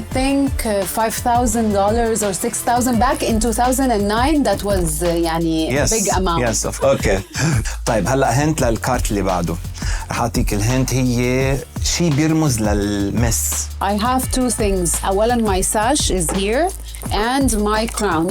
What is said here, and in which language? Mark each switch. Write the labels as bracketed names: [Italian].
[English] I think $5,000 or $6,000 back in 2009 that was [Arabic] يعني [English] big amount. Yes, okay. [Arabic] طيب هلا هنت للكارت اللي بعده. رح اعطيك الهنت هي شيء بيرمز للمس. [English] I have two things. [Arabic] أولاً [English] my sash is here and my crown.